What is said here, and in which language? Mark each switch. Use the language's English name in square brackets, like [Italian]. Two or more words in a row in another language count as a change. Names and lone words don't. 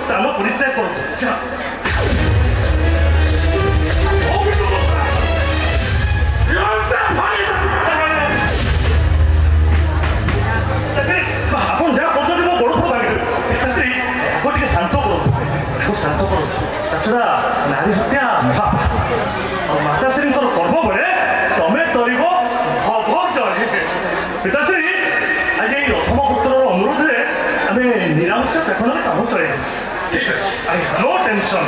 [Bangla] পরিত্যাগ করতো যা। [Odia] ଆପଣ ଯାହା କହୁଛନ୍ତି ମୋ ଗୋଡ଼ ଫୋଡ଼ ଭାଙ୍ଗିଦେବେ। ପିତାଶ୍ରୀ ଆଗ ଟିକେ ଶାନ୍ତ କରନ୍ତୁ, ଆଗ ଶାନ୍ତ କରନ୍ତୁ। ତାଛଡ଼ା ନାରୀ ହତ୍ୟା ମହାପାପ। ଆଉ ମାତାଶ୍ରୀଙ୍କର କର୍ମ ବେଳେ ତମେ କରିବ ଭବ ଜୟ। ପିତାଶ୍ରୀ ଆଜି ଏଇ ଅଥମ ପୁତ୍ରର ଅନୁରୋଧରେ ଆମେ ନିରାମିଷ ଚାଖନରେ କାମ ଚଳେଇବୁ। ଠିକ ଅଛି। [English] no tension.